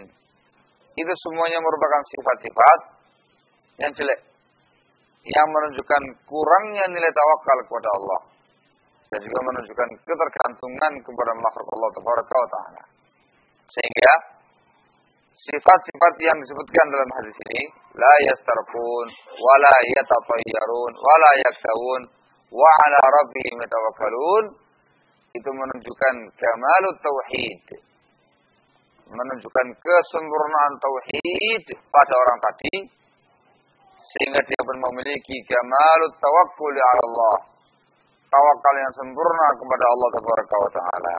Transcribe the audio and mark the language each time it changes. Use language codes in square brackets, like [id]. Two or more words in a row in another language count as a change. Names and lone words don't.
[id] Itu semuanya merupakan sifat-sifat yang jelek, yang menunjukkan kurangnya nilai tawakal kepada Allah, dan juga menunjukkan ketergantungan kepada makhluk Allah Taala. Sehingga sifat-sifat yang disebutkan dalam hadis ini, [ar] لا يسترقون ولا يتطيرون ولا يكتوون وعلى ربهم يتوكلون, [id] itu menunjukkan [ar] كمال التوحيد, [id] menunjukkan kesempurnaan tauhid pada orang tadi, sehingga dia pun memiliki [ar] كمال التوكل على الله, [id] tawakal yang sempurna kepada Allah Taala.